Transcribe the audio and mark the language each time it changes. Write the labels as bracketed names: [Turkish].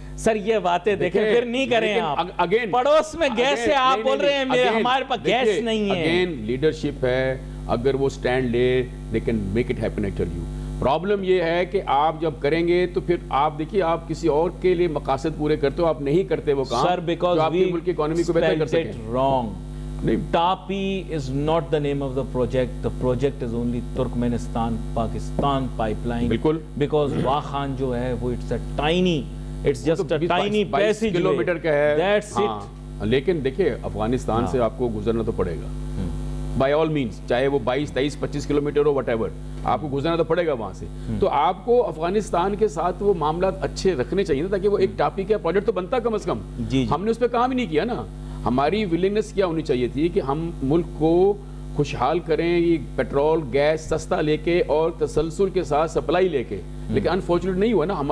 [Urdu] سر یہ باتیں دیکھیں پھر نہیں کریں آپ, پڑوس میں گیس ہے آپ بول رہے ہیں ہمارے پاس گیس نہیں ہے. اگین لیڈرشپ ہے, اگر وہ سٹینڈ لے [English] they can make it happen. I tell you [Urdu] problem یہ ہے کہ آپ جب کریں گے تو پھر آپ دیکھیے آپ کسی اور کے لیے مقاصد پورے کرتے ہو, آپ نہیں کرتے وہ کام سر بیکاز آپ کے ملک کی اکانومی کو بہتر کر سکیں. [English] TAPI is not the name of the project. The project is only Turkmenistan Pakistan pipeline. [Urdu] بالکل, [English] because Wakhan [Urdu] جو ہے وہ [English] it's a tiny, it's just a tiny passage [Urdu] kilometre کا ہے. [English] That's it. [Urdu] لیکن دیکھیں افغانستان سے آپ کو گزرنا تو پڑے گا [English] by all means, [Urdu] چاہے وہ 22, 23, 25 کلومیٹر ہو [English] whatever, [Urdu] آپ کو گزرنا تو پڑے گا وہاں سے. تو آپ کو افغانستان کے ساتھ وہ معاملات اچھے رکھنے چاہیے نا, تاکہ وہ ایک ٹاپی کا پروجیکٹ تو بنتا کم از کم. ہم نے اس پہ کام ہی نہیں کیا نا. ہماری ولنگنس کیا ہونی چاہیے تھی کہ ہم ملک کو خوشحال کریں, یہ پیٹرول گیس سستا لے کے اور تسلسل کے ساتھ سپلائی لے کے, لیکن انفارچونیٹ نہیں ہوا نا.